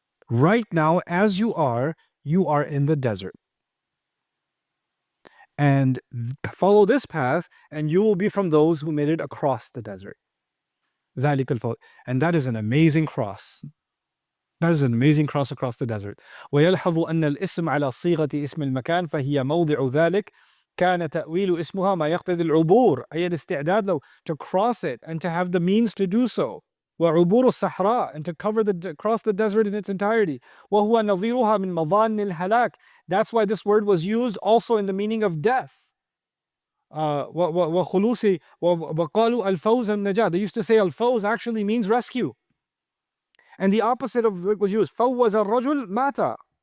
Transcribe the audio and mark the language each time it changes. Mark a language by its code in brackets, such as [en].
[en] Right now, as you are in the desert. And follow this path, and you will be from those who made it across the desert. And that is an amazing cross. That is an amazing cross across the desert. [ar] ويلحظ أن الاسم على صيغة اسم المكان فهي موضع ذلك كان تأويل اسمها ما يقتضي العبور أي الاستعداد له [en] to cross it and to have the means to do so. [ar] وعبور الصحراء [en] and to cross the desert in its entirety. [ar] وهو نظيرها من مظان الهلاك. [en] That's why this word was used also in the meaning of death. [ar] وخلوص وقالوا الفوز النجاة. [en] They used to say الفوز actually means rescue. And the opposite of it was used. [ar] فوز الرجل مات.